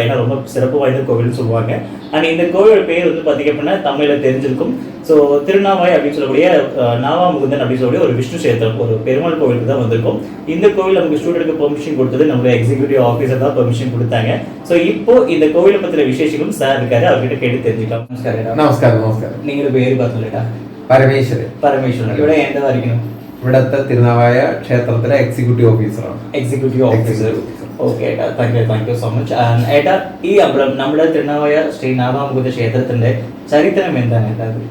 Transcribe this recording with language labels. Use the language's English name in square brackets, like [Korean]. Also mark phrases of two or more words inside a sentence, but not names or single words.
[Tamil] ஏன்னா ரொம்ப சிறப்பு வாய்ந்த கோவில்னு சொல்லுவாங்க. அண்ட் இந்த கோவில் பேர் வந்து பார்த்தீங்க அப்படின்னா தமிழில் தெரிஞ்சிருக்கும். ஸோ திருநாவாய் அப்படின்னு சொல்லக்கூடிய நாவாமுகுந்தன் அப்படின்னு சொல்லக்கூடிய ஒரு விஷ்ணு சேத்திரம், ஒரு பெருமாள் கோவிலுக்கு தான் வந்திருக்கும். இந்த கோவில் நமக்கு ஸ்டூடெண்ட்டுக்கு பெர்மிஷன் கொடுத்தது நம்மளுடைய [English] executive officer [Tamil] தான் பெர்மிஷன் கொடுத்தாங்க. ஸோ இப்போ இந்த கோவிலை பற்றின விசேஷங்களும் சார் இருக்காரு, அவர்கிட்ட கேட்டு தெரிஞ்சுக்கலாம். [Malayalam] നമസ്കാരം. നമസ്കാരം. നിങ്ങളുടെ പേര് പറഞ്ഞിട്ടാ? പരമേശ്വരൻ. പരമേശ്വരൻ. ഇവിടെ എന്തായിരിക്കണം? ഇവിടത്തെ തിരുനാവായ ക്ഷേത്രത്തിലെ [English] executive officer. executive officer. [Malayalam] ഓക്കെ ഏട്ടാ, [English] thank you so much. [Malayalam] ഏട്ടാ, ഈ അമ്പലം നമ്മുടെ തിരുനാവായ ശ്രീ നാവാമുകുന്ദ ക്ഷേത്രത്തിന്റെ ചരിത്രം എന്താണ് ഏട്ടാ?